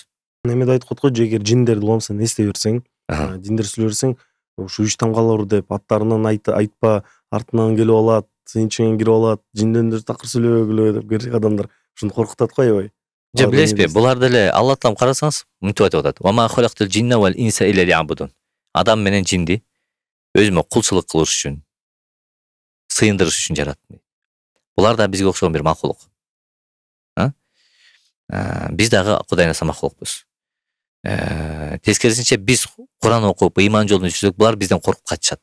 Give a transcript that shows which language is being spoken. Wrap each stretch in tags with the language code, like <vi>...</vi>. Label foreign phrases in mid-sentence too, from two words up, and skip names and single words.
<ky>Немеде айтып коет го, эгер жиндерди уламсан эстей берсең, жиндер сүйлөп берсең, ушу 3 тамгалар деп аттарынан айтпа, артынан келип алат, сенин ичиңен кирип алат, жиндендер такыр сүйлөбөгүлө деп керек адамдар ушуну коркутат го аябай. Же билесизби, булар деле Алла Таалам карасаңыз, мынтип айтып атат:</ky> <ar>"وما خلقت الجن والإنس إلا ليعبدون."</ar> <ky>Адам менен жинди өзүмө кулчулук кылыш үчүн, сыйындырыш үчүн жараттым. Булар да бизге окшогон бир макулук. Биз дагы Кудайдан макулукпуз. Тескерисинче биз Куран окуп, ыйман жолунда жүрсөк, булар бизден коркуп качышат.</ky>